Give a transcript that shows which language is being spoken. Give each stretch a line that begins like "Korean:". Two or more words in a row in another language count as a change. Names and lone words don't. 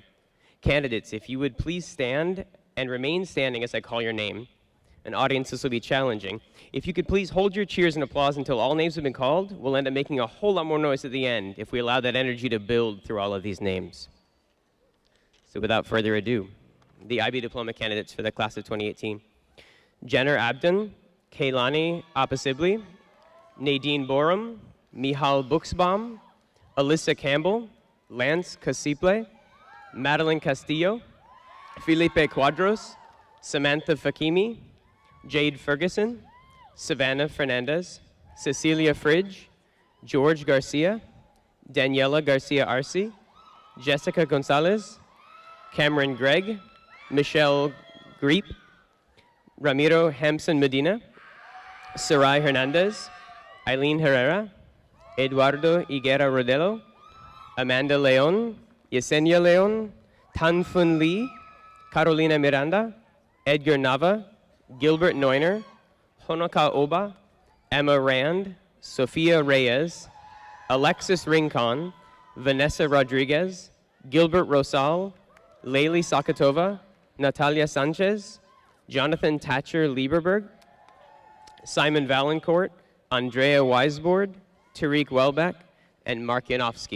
English: Candidates, if you would please stand and remain standing as I call your name. An audience, this will be challenging. If you could please hold your cheers and applause until all names have been called, we'll end up making a whole lot more noise at the end if we allow that energy to build through all of these names. So without further ado, the IB Diploma candidates for the class of 2018. Jenner Abdon, Kaylani Apasibli, Nadine Borum, Mihal Buxbaum, Alyssa Campbell, Lance Casiple, Madeline Castillo, Felipe Cuadros, Samantha Fakimi, Jade Ferguson, Savannah Fernandez, Cecilia Fridge, George Garcia, Daniela Garcia Arce, Jessica Gonzalez, Cameron Gregg, Michelle Greep, Ramiro Hampson Medina, Sarai Hernandez, Eileen Herrera, Eduardo Higuera Rodelo, Amanda Leon, Yesenia Leon, Tan Fun Lee, Carolina Miranda, Edgar Nava, Gilbert Neuner, Honoka Oba, Emma Rand, Sofia Reyes, Alexis Rincon, Vanessa Rodriguez, Gilbert Rosal, Layli Sakatova, Natalia Sanchez, Jonathan Thatcher Lieberberg, Simon Valancourt, Andrea Weisbord, Tariq Welbeck, and Mark Yanofsky.